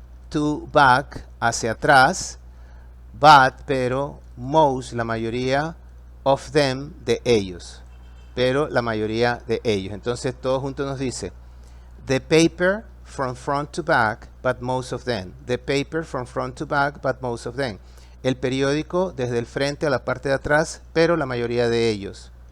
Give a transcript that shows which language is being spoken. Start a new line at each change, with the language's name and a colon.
Spanish: To, back, hacia atrás. But, pero, most, la mayoría.
English: Of them,
Spanish: de ellos, pero la mayoría de ellos. Entonces todo junto nos dice,
English: the paper from front to back, but most of them. The paper from front to back, but most of them.
Spanish: El periódico desde el frente a la parte de atrás, pero la mayoría de ellos.